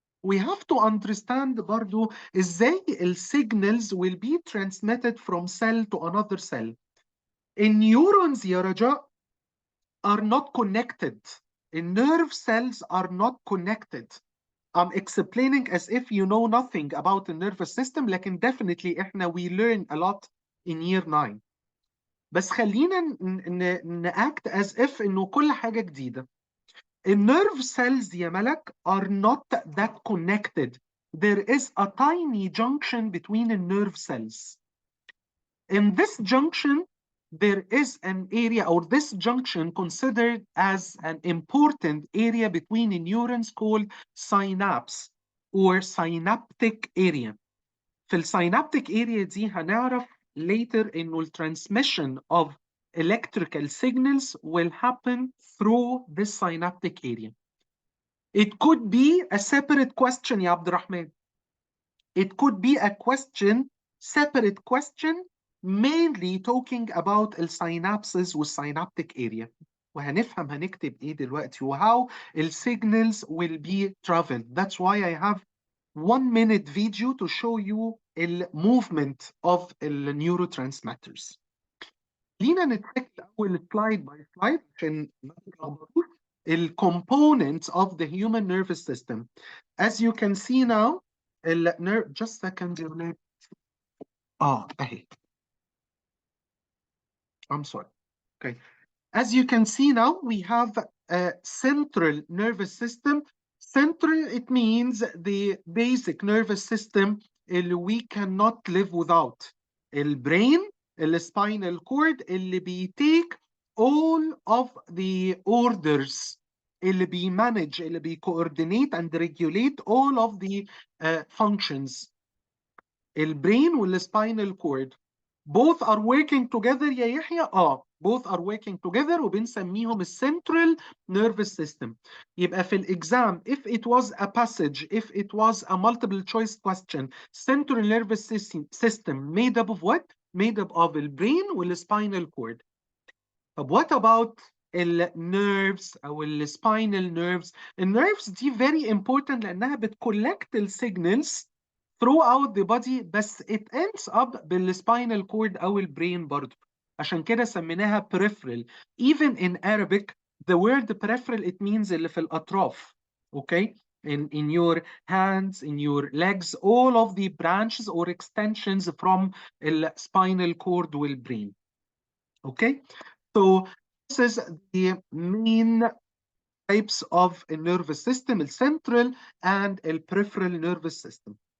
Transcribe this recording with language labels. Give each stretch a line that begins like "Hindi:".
English: We have to understand برضو ازاي signals will be transmitted from cell to another cell. In neurons يا رجاء are not connected. In nerve cells are not connected. I'm explaining as if you know nothing about the nervous system لكن definitely احنا we learn a lot in year 9.
Arabic: بس خلينا
English: act as if
Arabic: انه كل حاجة جديدة.
English: النيرف cells يا ملك are not that connected. There is a tiny junction between the nerve cells. In this junction, there is an area, or this junction considered as an important area between the neurons called synapse or synaptic area. في السينابتيك area
Arabic: دي هنعرف
English: later إنه الترانسmission of electrical signals will happen through this synaptic area. It could be a separate question يا عبد الرحمن. It could be a question, separate question, mainly talking about السينابسز والسينابتيك area.
Arabic: وهنفهم هنكتب ايه دلوقتي وهاو السيجنالز
English: will be traveled. That's why I have 1 minute video to show you the movement of the neurotransmitters.
Arabic: لينا نتحك الأول slide by slide عشان ما تتلخبطوش
English: components of the human nervous system. As you can see now, just a second يا ولاد.
Arabic: أهي.
English: I'm sorry. Okay. As you can see now, we have a central nervous system. Central, it means the basic nervous system اللي we cannot live without. البرين, spinal cord اللي بيتيك all of the orders اللي بيمانج اللي بيكوردينيت and regulate all of the functions. البرين والسباينال cord both are working together يا يحيى. both are working together وبنسميهم السنترال nervous system.
Arabic: يبقى في
English: الاكزام if it was a passage, if it was a multiple choice question, central nervous system made up of what? Made up of البرين والسباينال cord. طب what about النيرفز او السباينال nerves? النيرفز دي very important لانها بتكولكت السيجنالز throughout the body، بس it ends up بالspinal cord أو البرين برضه.
Arabic: عشان كده سميناها peripheral.
English: Even in Arabic the word peripheral it means
Arabic: اللي في الأطراف.
English: Okay? In your hands, in your legs, all of the branches or extensions from the spinal cord والبرين. Okay? So this is the main types of a nervous system, the central and the peripheral nervous system.